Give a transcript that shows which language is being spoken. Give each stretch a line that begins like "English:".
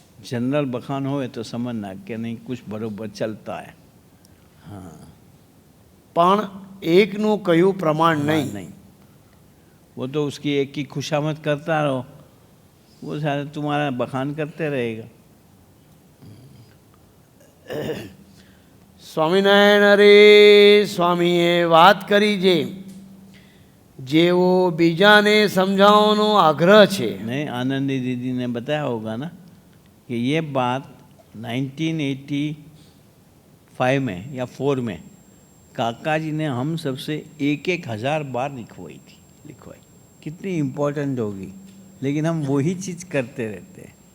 Hindi: General बखान होए तो समझना कि नहीं कुछ बरोबर चलता है. हाँ,
Gujarati: પણ એકનું કયું પ્રમાણ નહીં.
Hindi: नहीं, वो तो उसकी एक की खुशामद करता रहो, वो शायद तुम्हारा बखान करते रहेगा.
Gujarati: સ્વામિનારાયણ અરે સ્વામીએ વાત કરી છે જેવો બીજાને સમજાવવાનો આગ્રહ છે.
Hindi: नहीं, आनंदी दीदी ने बताया होगा ना कि ये बात 1985 में या 4 में काका जी ने हम सबसे 1,000 बार लिखवाई. कितनी इम्पोर्टेंट होगी, लेकिन हम वही चीज़ करते रहते हैं.